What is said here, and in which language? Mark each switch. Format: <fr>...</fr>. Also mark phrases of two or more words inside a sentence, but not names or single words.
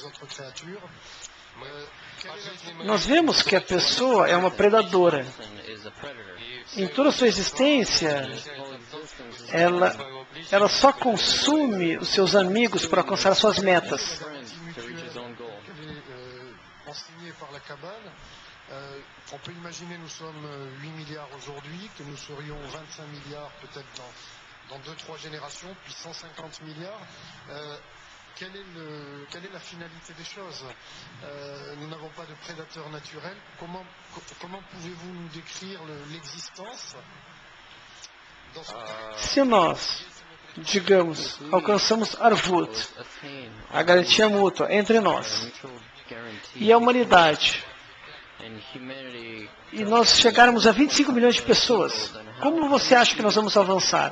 <pt>Nós vemos que a pessoa é uma predadora. Em toda a sua existência, ela só consome os seus amigos para alcançar suas metas.</pt> <fr>par la cabale. On peut imaginer, nous sommes 8 milliards aujourd'hui, que nous serions 25 milliards peut-être dans 2-3 générations, puis 150 milliards. Quelle est la finalité des choses? Nous n'avons pas de prédateurs naturels. Comment pouvez-vous nous décrire l'existence dans ce</fr> <pt>Se nós, digamos, alcançamos Arvut, a garantia mútua entre nós e a humanidade, e nós chegarmos a 25 milhões de pessoas, como você acha que nós vamos avançar?</pt>